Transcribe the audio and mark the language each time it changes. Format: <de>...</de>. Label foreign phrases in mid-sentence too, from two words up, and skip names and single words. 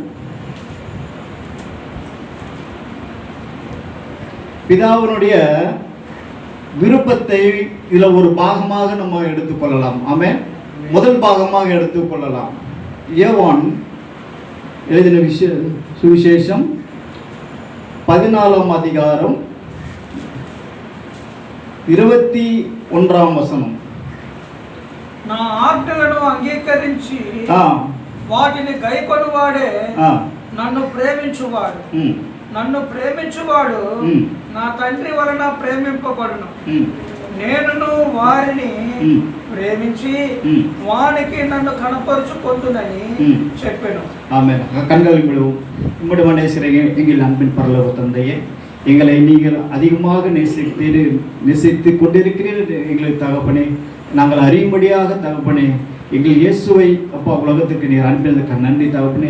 <ta>பிதாவினுடைய விருப்பத்தை இதுல ஒரு பாகமாக நம்ம எடுத்துக்கொள்ளலாம். ஆமென். முதல் பாகமாக எடுத்துக்கொள்ளலாம். யோவான் எழுதின சுவிசேஷம் 14ஆம் அதிகாரம் 21ஆம் వచనం.</ta> <te>నా ఆజ్ఞలను అంగీకరించి వాటిని గైకొనువాడే నన్ను ప్రేమించువాడు. నన్ను ప్రేమించువాడు నా తండ్రి వలన ప్రేమింపబడును. నేను వారిని ప్రేమించి వానికి నన్ను కనపరుచుకొందునని చెప్పాను.</te> <ta>ஆமென். கண்களை விடுவோம். உம்முடைய நேசிக்கிற எங்கள் அன்பின் பரலோக தந்தையே, எங்களை நீங்கள் அதிகமாக நேசித்து கொண்டிருக்கிறீர்கள் எங்களை தகப்பனே. நாங்கள் அறியும்படியாக தகப்பனே எங்கள் இயேசுவை அப்பா உலகத்துக்கு நீர் அனுப்பினதுக்கு நன்றி தகப்பனே.</ta>